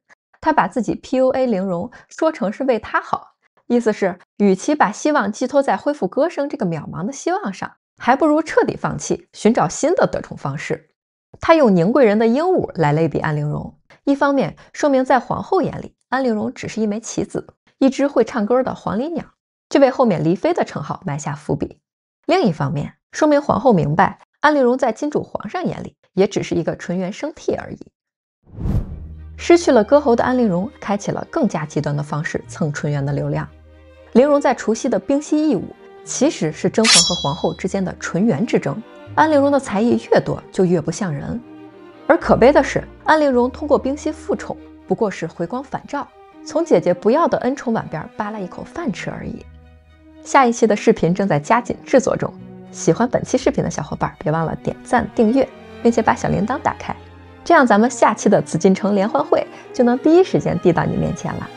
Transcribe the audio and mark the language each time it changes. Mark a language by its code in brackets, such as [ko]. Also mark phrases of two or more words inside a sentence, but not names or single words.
[zh] 她把自己 PUA 陵容說成是為她好，意思是與其把希望寄托在恢復歌聲這個渺茫的希望上，還不如徹底放棄，尋找新的得寵方式。她用寧貴人的鸚鵡來類比安陵容，一方面說明在皇後眼裡，安陵容只是一枚棋子，一隻會唱歌的黃鸝鳥，這為後面離妃的稱號埋下伏筆。另一方面，說明皇後明白，安陵容在金主皇上眼裡也只是一個純元生娣而已。失去了歌喉的安陵容，開啟了更加極端的方式蹭純元的流量。陵容在除夕的冰溪義舞，其實是甄嬛和皇後之間的純元之爭。安陵容的才藝越多，就越不像人。而可悲的是，安陵容通過冰溪復寵，不過是回光返照，從姐姐不要的恩寵碗邊扒了一口飯吃而已。下一期的視頻正在加緊制作中，喜歡本期視頻的小夥伴別忘了點讚訂閱，並且把小鈴鐺打開，這樣咱們下期的紫禁城聯歡會就能第一時間遞到你面前了。